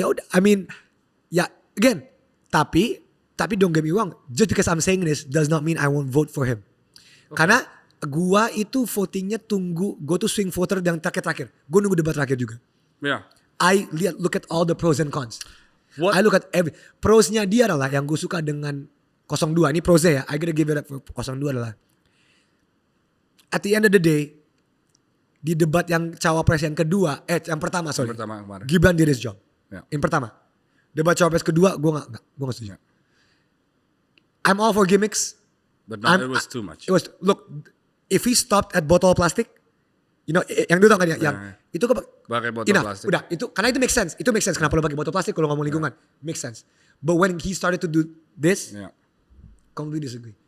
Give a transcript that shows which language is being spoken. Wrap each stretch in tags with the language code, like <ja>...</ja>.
<en>I mean, yeah, again, tapi don't get me wrong. Just because I'm saying this does not mean I won't vote for him.</en> <id>Karena gua itu votingnya gua tuh swing voter yang terakhir. Gua nunggu debat terakhir juga.</id> <en>Yeah. I look at all the pros and cons. What? I look at</en> <id>prosnya dia adalah yang gue suka dengan 02. Ini prosnya ya.</id> <en>I gotta give it up for 02 adalah. At the end of the day,</en> <id>di debat yang cawapres yang kedua, yang pertama</id> <en>sorry.</en> <id>Yang pertama kemarin.</id> <en>Gibran did his job. Yeah.</en> <id>Yang pertama. Debat cawapres kedua, gue gak setuju.</id> <en>Yeah. I'm all for gimmicks. But no, it was too much. It was, look, if he stopped at bottle plastic, you know,</en> <id>yang dulu tau kan ya, yang itu pakai botol plastik. Udah, itu karena itu make sense. Itu make sense kenapa lo pakai botol plastik kalau ngomong lingkungan. Make sense.</id> <en>But when he started to do this, completely disagree.</en>